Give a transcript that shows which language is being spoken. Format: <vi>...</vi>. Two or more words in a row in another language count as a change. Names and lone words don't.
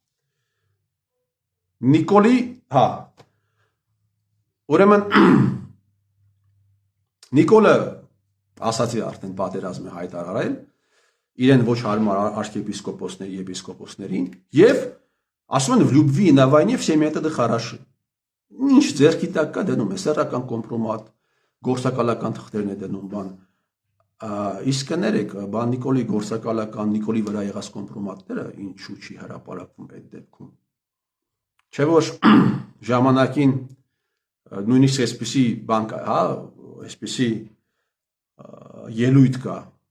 <hy>Նիկոլի, հա։ Ուրեմն Նիկոլը ասացի արդեն պատերազմ է հայտարարել իրեն ոչ հարմար arczepiskoposների եպիսկոպոսներին եւ ասում են</hy> <ru>в любви и на войне все методы хороши։</ru> <hy>Ինչ ձեռքի տակ կա դնում է սեռական կոմպրոմատ, գործակալական թղթերն է դնում բան։ Իսկ կներեք, բան Նիկոլի գործակալական Նիկոլի վրա եղած կոմպրոմատները ինչու չի հրապարակվում այդ դեպքում։ Չէ՞ որ ժամանակին նույնիսկ այսպիսի բան կա, հա, այսպիսի ելույթ կա</hy>